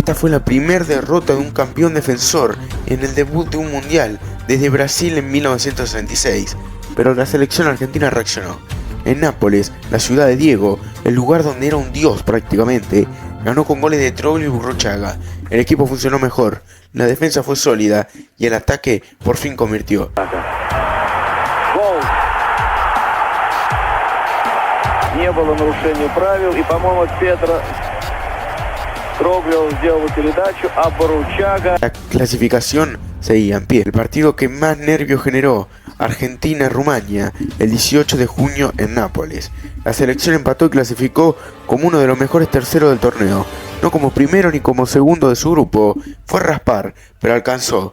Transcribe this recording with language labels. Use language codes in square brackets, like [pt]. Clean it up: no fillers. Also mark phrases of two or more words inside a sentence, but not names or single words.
[es] Esta fue la primera derrota de un campeón defensor en el debut de un mundial desde Brasil en 1966, pero la selección argentina reaccionó. En Nápoles, la ciudad de Diego, el lugar donde era un dios prácticamente, ganó con goles de Troglio y Burruchaga. El equipo funcionó mejor, la defensa fue sólida y el ataque por fin convirtió. [ru] Гол. Не было нарушения правил, и, по-моему, Петро Troglio сделал передачу, а Burruchaga. [es] La clasificación seguía en pie. El partido que más nervios generó: Argentina-Rumania, el 18 de junio en Nápoles. La selección empató y clasificó como uno de los mejores terceros del torneo. No como primero ni como segundo de su grupo. Fue raspar, pero alcanzó.